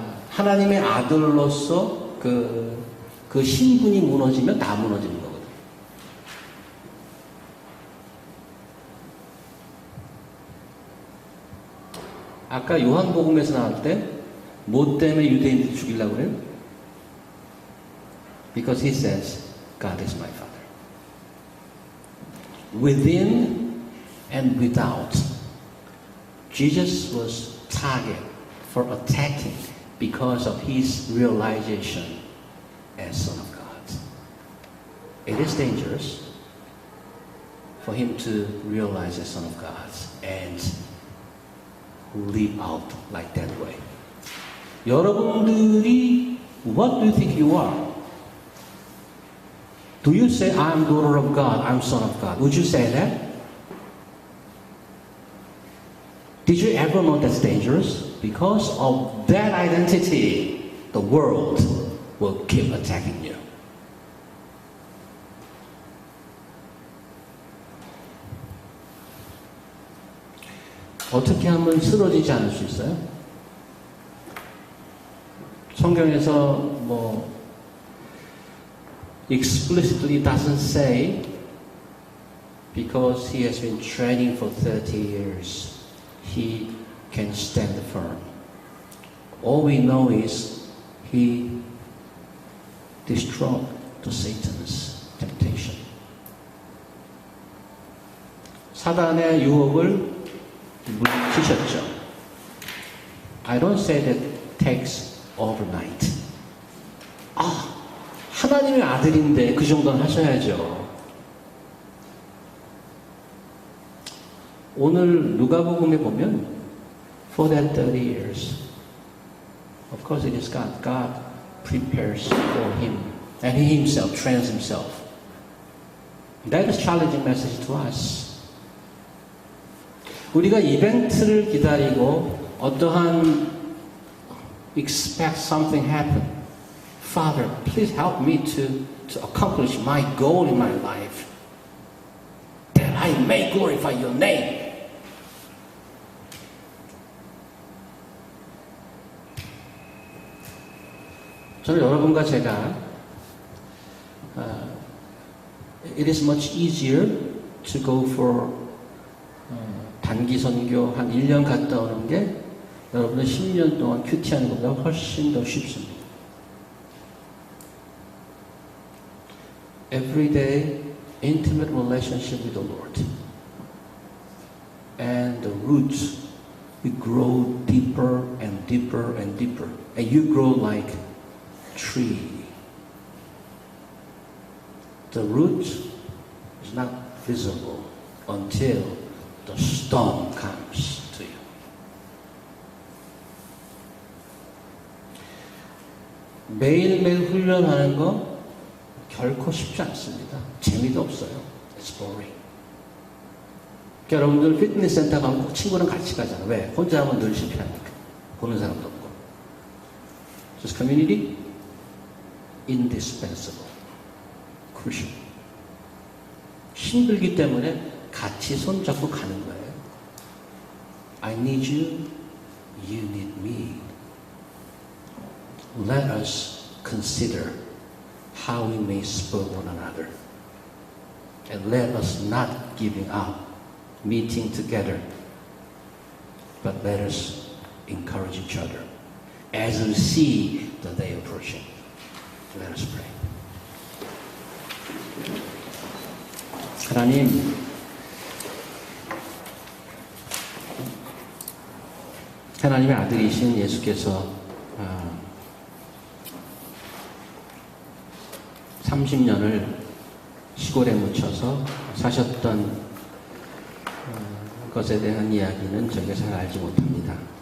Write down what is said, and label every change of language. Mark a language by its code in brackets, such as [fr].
[ko] 하나님의 아들로서 그 신분이 무너지면 다 무너지는 거거든요. 아까 요한복음에서 나올 때 뭐 때문에 유대인들이 죽이려고 그래요? [en] Because he says, God is my Father. Within and without, Jesus was target for attacking because of his realization as Son of God. It is dangerous for him to realize as Son of God and live out like that way. [ko] 여러분들이 [en] what do you think you are? Do you say I'm daughter of God, I'm son of God? Would you say that? Did you ever know that's dangerous? Because of that identity, the world will keep attacking you. [ko] 어떻게 하면 쓰러지지 않을 수 있어요? 성경에서 뭐 [en] explicitly doesn't say because he has been training for 30 years he can stand firm. All we know is he destroyed the Satan's temptation. [ko] 사단의 유혹을 물리치셨죠. [en] I don't say that takes overnight. [ko] 하나님의 아들인데 그 정도는 하셔야죠. 오늘 누가복음에 보면 [en] for that 30 years of course it is God. God prepares for him and he himself trains himself. That is challenging message to us. [ko] 우리가 이벤트를 기다리고 어떠한 [en] expect something happen. Father, please help me to accomplish my goal in my life, that I may glorify your name. [ko] 저는 여러분과 제가 [en] it is much easier to go for [ko] 단기 선교 한 1년 갔다 오는 게 여러분은 10년 동안 큐티하는 것보다 훨씬 더 쉽습니다. [en] Everyday intimate relationship with the Lord. and the roots will grow deeper and deeper and deeper, and you grow like tree. The root is not visible until the storm comes to you. [ko] 매일매일 훈련하는 거 결코 쉽지 않습니다. 재미도 없어요. [en] It's boring. [ko] 여러분들 피트니스 센터 가면 꼭 친구랑 같이 가잖아요. 왜? 혼자 하면 늘 실패하니까. 보는 사람도 없고. [en] Just community, indispensable, crucial. [ko] 힘들기 때문에 같이 손잡고 가는 거예요. [en] I need you, you need me. Let us consider how we may spur one another. And let us not giving up, meeting together, but let us encourage each other as we see the day approaching. Let us pray. [ko] 하나님, 하나님의 아들이신 예수께서 30년을 시골에 묻혀서 사셨던 것에 대한 이야기는 저희가 잘 알지 못합니다.